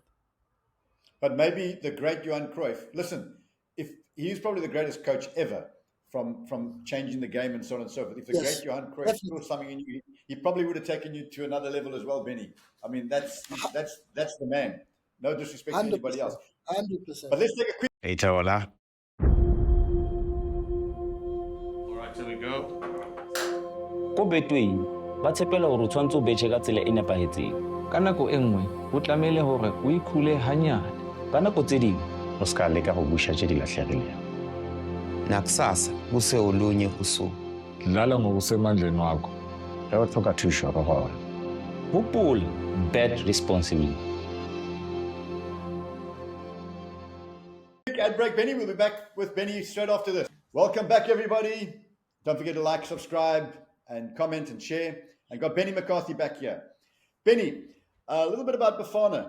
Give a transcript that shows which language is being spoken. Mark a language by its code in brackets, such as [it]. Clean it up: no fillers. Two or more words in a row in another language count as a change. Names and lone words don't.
[en] But maybe the great Johan Cruyff, listen, if he's probably the greatest coach ever from changing the game and so on and so forth. If the Yes, great Johan Cruyff definitely. saw something in you, he probably would have taken you to another level as well, Benny. I mean, that's the man. No disrespect to anybody 100%. else. 100%. But let's take a quick [st] Itaola. [en] All right, here we go. [st] Ko betweng ba tshepela hore o tshwantse o betjhe ka tsela e nepahetseng. Ka nako e nngwe o tlamehile hore o ikhule hanyane. Ka nako tse ding [tn] O ska leka go busha tse di latlhegileng. [zu] Nakusasa kuse olunye usuku. Dlala ngokusemandleni wakho. Uyothoka thisho roholo. [st] hopola, [en] bet responsibly. ad break, Benny. We'll be back with Benny straight after this. Welcome back, everybody. Don't forget to like, subscribe, and comment and share. And got Benni McCarthy back here. Benny, a little bit about Bafana.